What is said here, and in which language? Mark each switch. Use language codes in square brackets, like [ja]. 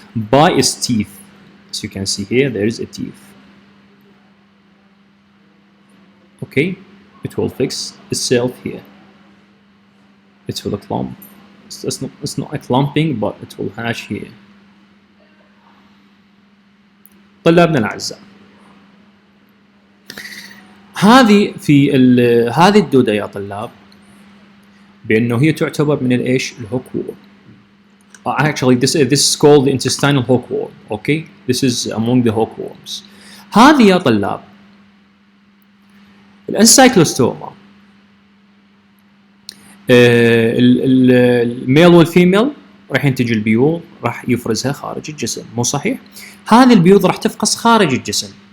[en] By its teeth. As you can see here, there is a teeth. Okay, it will fix itself here. It will clump. It's not a clumping, but it will hatch here. [ar] طلابنا الأعزاء، هذه الدودة يا طلاب بأنه هي تعتبر من الإيش؟ الهوك وورم. [en] Actually, this is called the intestinal hookworm. Okay, this is among the hookworms. [ar] هذه يا طلاب الانسايكلوستوما، الميل والفيميل راح ينتج البيوض، راح يفرزها خارج الجسم، مو صحيح؟ هذه البيوض راح تفقس خارج الجسم.